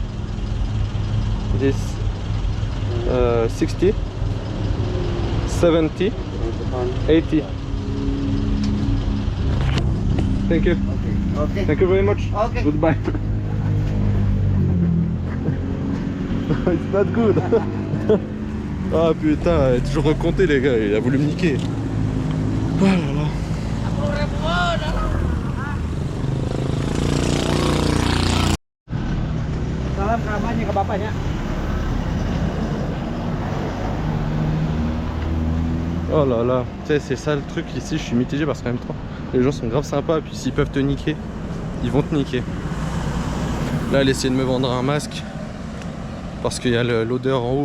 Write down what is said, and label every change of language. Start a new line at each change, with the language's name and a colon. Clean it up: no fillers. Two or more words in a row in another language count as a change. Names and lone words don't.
English: This 60, 70, 80. Thank you. Okay. Thank you very much. Okay. Goodbye. It's not good.
French: Ah putain, il a toujours recompté les gars, il a voulu me niquer. Oh là là.
Indonesian: Salam ke mamanya, ke bapaknya.
French: Oh là là, tu sais, c'est ça le truc ici, je suis mitigé parce qu'en même temps, les gens sont grave sympas, puis s'ils peuvent te niquer, ils vont te niquer. Là, elle essaie de me vendre un masque parce qu'il y a l'odeur en haut.